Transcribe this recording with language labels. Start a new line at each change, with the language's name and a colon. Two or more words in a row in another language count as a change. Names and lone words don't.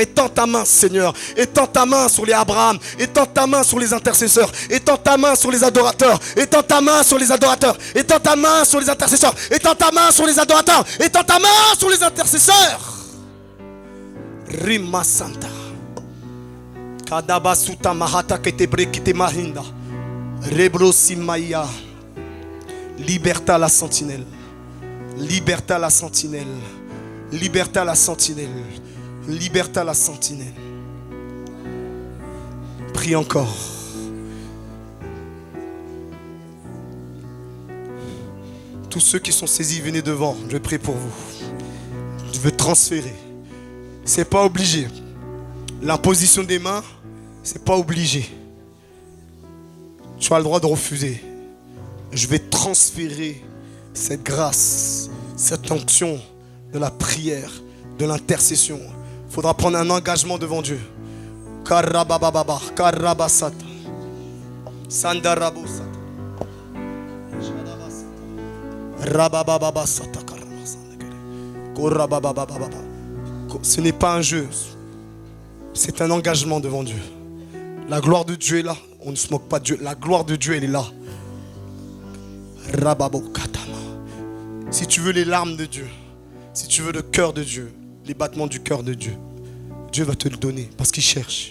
French: Étends ta main, Seigneur. Étends ta main sur les Abraham. Étends ta main sur les intercesseurs. Étends ta main sur les adorateurs. Étends ta main sur les adorateurs. Étends ta main sur les intercesseurs. Étends ta main sur les adorateurs. Étends ta main sur les intercesseurs. Rima Santa. Kadabasuta mahata ketebrekite mahinda. Rebrosimaya. Liberté à la sentinelle. Liberté à la sentinelle. Liberté à la sentinelle. Liberté à la sentinelle. Prie encore. Tous ceux qui sont saisis, venez devant. Je vais prier pour vous. Je veux transférer. C'est pas obligé. L'imposition des mains, c'est pas obligé. Tu as le droit de refuser. Je vais transférer cette grâce, cette onction de la prière, de l'intercession. Il faudra prendre un engagement devant Dieu. Karabababa, karabasata, sandarabosata, rabababasata, korababababa. Ce n'est pas un jeu, c'est un engagement devant Dieu. La gloire de Dieu est là. On ne se moque pas de Dieu. La gloire de Dieu, elle est là. Si tu veux les larmes de Dieu, si tu veux le cœur de Dieu, les battements du cœur de Dieu, Dieu va te le donner parce qu'il cherche.